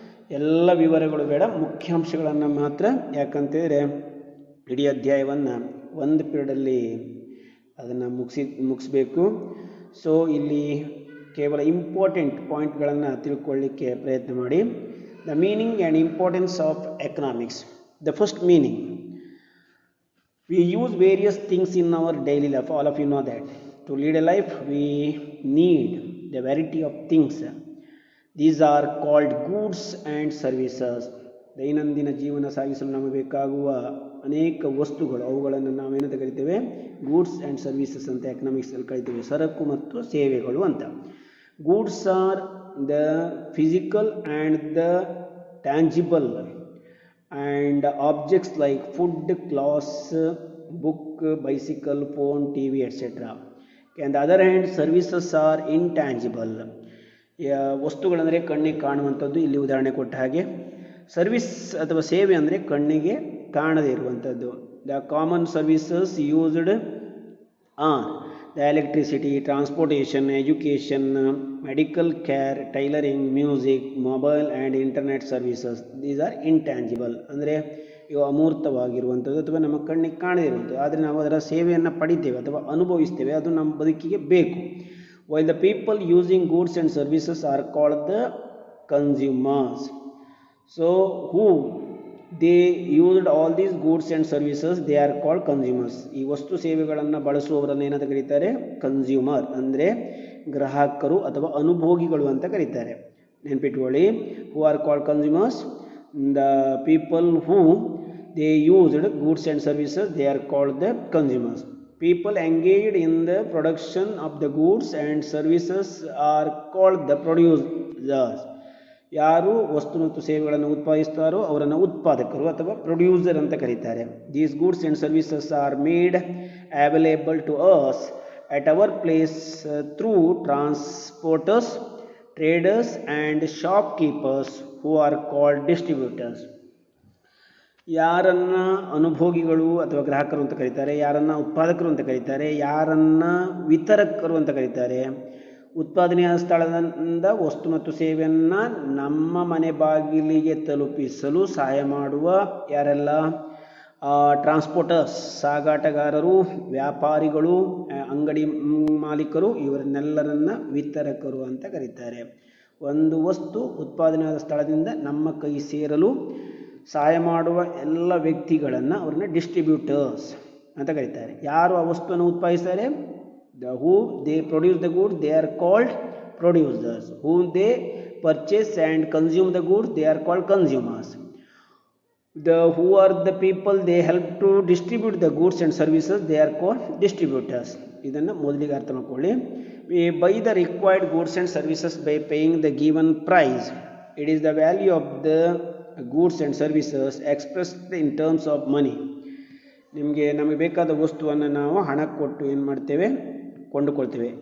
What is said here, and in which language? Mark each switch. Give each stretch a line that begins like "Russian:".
Kannada: ಎಲ್ಲ ವಿವರಗಳು ಬೇಡ, ಮುಖ್ಯಾಂಶಗಳನ್ನು ಮಾತ್ರ, ಯಾಕಂತೇಳಿದರೆ ಇಡೀ ಅಧ್ಯಾಯವನ್ನು ಒಂದು ಪೀರಿಯಡಲ್ಲಿ ಅದನ್ನು ಮುಗಿಸ್ಬೇಕು. ಸೊ ಇಲ್ಲಿ ಕೇವಲ ಇಂಪಾರ್ಟೆಂಟ್ ಪಾಯಿಂಟ್ಗಳನ್ನು ತಿಳ್ಕೊಳ್ಳಿಕ್ಕೆ ಪ್ರಯತ್ನ ಮಾಡಿ.
English: The meaning and importance of economics. The first meaning, we use various things in our daily life. All of you know that. To lead a life, we need the variety of things. These are called goods and services.
Kannada: ದೈನಂದಿನ ಜೀವನ ಸಾಗಿಸಲು ನಮಗೆ ಬೇಕಾಗುವ ಅನೇಕ ವಸ್ತುಗಳು, ಅವುಗಳನ್ನು ನಾವೇನಂತ ಕರಿತೇವೆ? ಗೂಡ್ಸ್ ಆ್ಯಂಡ್ ಸರ್ವಿಸಸ್ ಅಂತ ಎಕನಾಮಿಕ್ಸಲ್ಲಿ ಕರಿತೇವೆ. ಸರಕು ಮತ್ತು ಸೇವೆಗಳು ಅಂತ.
English: Goods are the physical and the tangible and objects like food, clothes, book, bicycle, phone, TV, etc. On the other hand, services are intangible.
Kannada: ವಸ್ತುಗಳಂದರೆ ಕಣ್ಣಿಗೆ ಕಾಣುವಂಥದ್ದು. ಇಲ್ಲಿ ಉದಾಹರಣೆ ಕೊಟ್ಟ ಹಾಗೆ ಸರ್ವಿಸ್ ಅಥವಾ ಸೇವೆ ಅಂದರೆ ಕಣ್ಣಿಗೆ ಕಾಣದೇ ಇರುವಂಥದ್ದು.
English: The common services used are the electricity, transportation, education, medical care, tailoring, music, mobile and internet services. These are intangible.
Kannada: ಅಂದರೆ ಇವು ಅಮೂರ್ತವಾಗಿರುವಂಥದ್ದು ಅಥವಾ ನಮ್ಮ ಕಣ್ಣಿಗೆ ಕಾಣದೇ ಇರುವಂಥದ್ದು, ಆದರೆ ನಾವು ಅದರ ಸೇವೆಯನ್ನು ಪಡಿತೇವೆ ಅಥವಾ ಅನುಭವಿಸ್ತೇವೆ, ಅದು ನಮ್ಮ ಬದುಕಿಗೆ ಬೇಕು.
English: While the people using goods and services are called the consumers. So who they used all these goods and services, they are called consumers.
Kannada: ಈ ವಸ್ತು ಸೇವೆಗಳನ್ನು ಬಳಸುವವರನ್ನು ಏನಂತ ಕರೀತಾರೆ? ಕನ್ಸ್ಯೂಮರ್, ಅಂದರೆ ಗ್ರಾಹಕರು ಅಥವಾ ಅನುಭೋಗಿಗಳು ಅಂತ ಕರೀತಾರೆ. ನೆನಪಿಟ್ಕೊಳ್ಳಿ,
English: Who are called consumers. The people who they used goods and services, they are called the consumers. People engaged in the production of the goods and services are called the producers.
Kannada: ಯಾರು ವಸ್ತು ಮತ್ತು ಸೇವೆಗಳನ್ನು ಉತ್ಪಾದಿಸ್ತಾರೋ ಅವರನ್ನು ಉತ್ಪಾದಕರು ಅಥವಾ producer ಅಂತ ಕರೀತಾರೆ.
English: These goods and services are made available to us at our place through transporters, traders and shopkeepers who are called distributors.
Kannada: ಯಾರನ್ನ ಅನುಭೋಗಿಗಳು ಅಥವಾ ಗ್ರಾಹಕರು ಅಂತ ಕರೀತಾರೆ, ಯಾರನ್ನ ಉತ್ಪಾದಕರು ಅಂತ ಕರೀತಾರೆ, ಯಾರನ್ನ ವಿತರಕರು ಅಂತ ಕರೀತಾರೆ. ಉತ್ಪಾದನೆಯ ಸ್ಥಳದಿಂದ ವಸ್ತು ಮತ್ತು ಸೇವೆಯನ್ನು ನಮ್ಮ ಮನೆ ಬಾಗಿಲಿಗೆ ತಲುಪಿಸಲು ಸಹಾಯ ಮಾಡುವ ಯಾರೆಲ್ಲ? ಟ್ರಾನ್ಸ್ಪೋರ್ಟರ್ಸ್, ಸಾಗಾಟಗಾರರು, ವ್ಯಾಪಾರಿಗಳು, ಅಂಗಡಿ ಮಾಲೀಕರು, ಇವರನ್ನೆಲ್ಲರನ್ನ ವಿತರಕರು ಅಂತ ಕರೀತಾರೆ. ಒಂದು ವಸ್ತು ಉತ್ಪಾದನೆಯಾದ ಸ್ಥಳದಿಂದ ನಮ್ಮ ಕೈ ಸೇರಲು ಸಹಾಯ ಮಾಡುವ ಎಲ್ಲ ವ್ಯಕ್ತಿಗಳನ್ನು ಅವರನ್ನ ಡಿಸ್ಟ್ರಿಬ್ಯೂಟರ್ಸ್ ಅಂತ ಕರೀತಾರೆ. ಯಾರು ಆ ವಸ್ತುವನ್ನು ಉತ್ಪಾದಿಸ್ತಾರೆ?
English: who they produce the goods, they are called producers. Whom they purchase and consume the goods, they are called consumers. Who are the people they help to distribute the goods and services, they are called distributors.
Kannada: ಇದನ್ನು ಮೊದಲಿಗೆ ಅರ್ಥ ಮಾಡ್ಕೊಳ್ಳಿ.
English: We buy the required goods and services by paying the given price. It is the value of the goods and services expressed in terms of money.
Kannada: ನಮಗೆ ಬೇಕಾದ ವಸ್ತುವನ್ನು ನಾವು ಹಣ ಕೊಟ್ಟು ಏನು ಮಾಡ್ತೇವೆ? ಕೊಂಡುಕೊಳ್ತೇವೆ.